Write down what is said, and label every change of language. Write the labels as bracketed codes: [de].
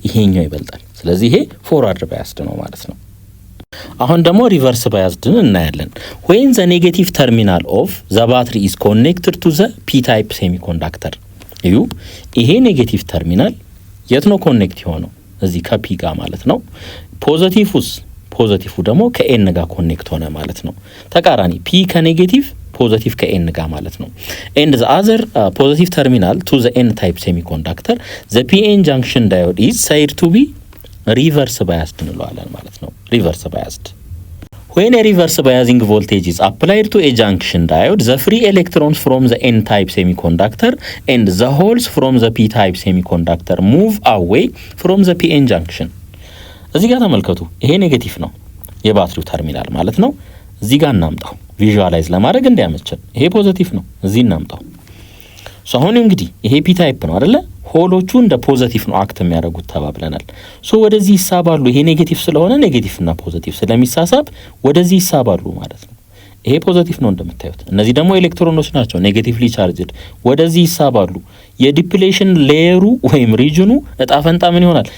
[am] ይሄኛው ይበልጣል። ስለዚህ ይሄ ፎርዋርድ ባያስድ ነው ማለት ነው። አሁን ደግሞ ሪቨርስ ባያስድን እናያለን። [en] when the negative terminal of the battery is connected to the p type semiconductor [am] እዩ ይሄ ኔጌቲቭ ተርሚናል የት ነው ኮኔክት የሆነው? እዚህ ከፒ ጋር ማለት ነው። ፖዚቲቭ ደግሞ ከኤን ጋር ኮኔክት ሆነ ማለት ነው። ተቃራኒ ፒ ከኔጌቲቭ ፖዚቲቭ ከኤን ጋር ማለት ነው። [en] and the other positive terminal to the n type semiconductor the pn junction diode is said to be reverse biased [am] እንለዋለን ማለት ነው። [en] reverse biased when a reverse biasing voltage is applied to a junction diode the free electrons from the n type semiconductor and the holes from the p type semiconductor move away from the pn junction [am] እዚህ ጋር ተመልከቱ። ይሄ ኔጌቲቭ ነው የባትሪው ተርሚናል ማለት ነው። እዚህ ጋር እናምጣው ቪዥዋላይዝ ለማድረግ እንዲያመቸን። ይሄ ፖዚቲቭ ነው፣ እዚህ እናምጣው። ሶ አሁን እንግዲህ ይሄ ፒ ታይፕ ነው አይደለ? ሆሎቹ እንደ ፖዚቲቭ ነው አክት የሚያደርጉት ተባብለናል። ሶ ወደዚህ ይሳባሉ። ይሄ ኔጌቲቭ ስለሆነ ኔጌቲቭ እና ፖዚቲቭ ስለሚሳሳብ ወደዚህ ይሳባሉ ማለት ነው። ይሄ ፖዚቲቭ ነው እንደምታዩት። እነዚህ ደግሞ ኤሌክትሮኖች ናቸው ኔጌቲቭሊ ቻርጅድ፣ ወደዚህ ይሳባሉ። የዲፕሌሽን ሌየሩ ወይም ሪጅኑ እጣ ፈንታ ምን ይሆናል?